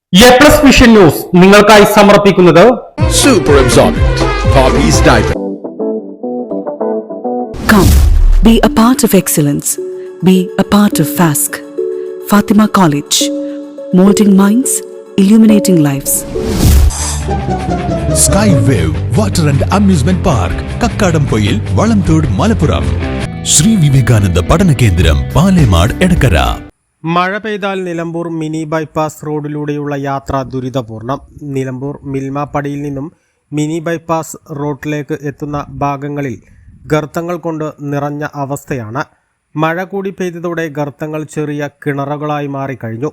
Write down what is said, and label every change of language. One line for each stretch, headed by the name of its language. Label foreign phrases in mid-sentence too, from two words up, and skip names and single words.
Malayalam: A+ വിഷൻ ന്യൂസ് നിങ്ങൾക്കായി സമർപ്പിക്കുന്നത്
English: Super Absorbent Poppy's Diaper. Come, be a part of excellence. Be a part of FASC. Fatima College. Molding minds, illuminating lives. Sky Wave Water and Amusement Park, Kakkadampoyil, Valamthood, Malappuram. Sri Vivekananda Padana Kendram, Palemad, Edakara.
Malayalam: മഴ പെയ്താൽ നിലമ്പൂർ മിനി ബൈപ്പാസ് റോഡിലൂടെയുള്ള യാത്ര ദുരിതപൂർണം. നിലമ്പൂർ മിൽമാപ്പടിയിൽ നിന്നും മിനി ബൈപ്പാസ് റോഡിലേക്ക് എത്തുന്ന ഭാഗങ്ങളിൽ ഗർത്തങ്ങൾ കൊണ്ട് നിറഞ്ഞ അവസ്ഥയാണ്. മഴ കൂടി പെയ്തതോടെ ഗർത്തങ്ങൾ ചെറിയ കിണറുകളായി മാറിക്കഴിഞ്ഞു.